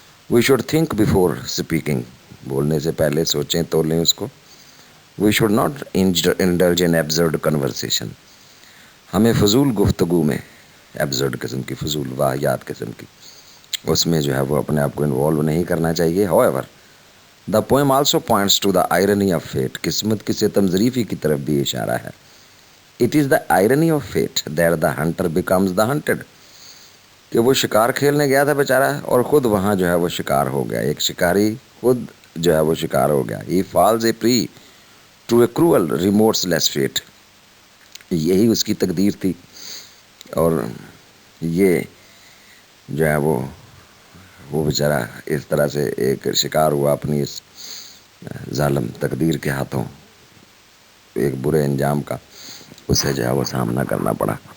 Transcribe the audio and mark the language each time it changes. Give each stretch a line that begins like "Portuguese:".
English: we should think before speaking,
Urdu: بولنے سے پہلے سوچیں تو لیں اس کو.
English: we should not indulge in absurd conversation,
Urdu: ہمیں فضول گفتگو میں, ایبزرڈ قسم کی, فضول واہیات قسم کی, اس میں جو ہے وہ اپنے آپ کو انوالو نہیں کرنا چاہیے.
English: however the poem also points to the irony of fate,
Urdu: قسمت کی ستم ظریفی کی طرف بھی اشارہ ہے.
English: it is the irony of fate that the hunter becomes the hunted,
Urdu: کہ وہ شکار کھیلنے گیا تھا بیچارہ اور خود وہاں جو ہے وہ شکار ہو گیا. ایک شکاری خود جو ہے وہ شکار ہو گیا.
English: he falls a prey to a cruel remorseless fate,
Urdu: یہی اس کی تقدیر تھی. اور یہ جو ہے وہ بیچارہ اس طرح سے ایک شکار ہوا اپنی اس ظالم تقدیر کے ہاتھوں, ایک برے انجام کا اسے جو ہے وہ سامنا کرنا پڑا.